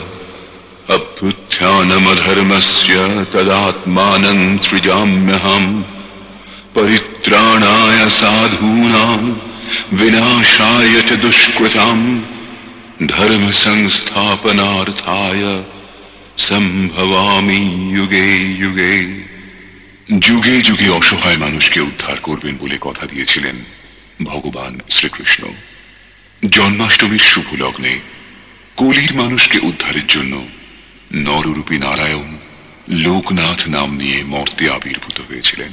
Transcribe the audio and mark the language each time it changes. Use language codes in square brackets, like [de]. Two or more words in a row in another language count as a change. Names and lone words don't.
[sa] अभ्युत्थानमधर्मस्य तदात्मानं सृजाम्यहम् परित्राणाय साधूनां विनाशाय च दुष्कृतां धर्म संस्थापनार्थाय सम्भवामि युगे युगे। [bn] যুগে যুগে অসহায় মানুষকে উদ্ধার করবেন বলে কথা দিয়েছিলেন ভগবান শ্রীকৃষ্ণ। জন্মাষ্টমীর শুভ লগ্নে কলির মানুষকে উদ্ধারের জন্য নররূপী নারায়ণ লোকনাথ নাম নিয়ে মর্তে আবির্ভূত হয়েছিলেন।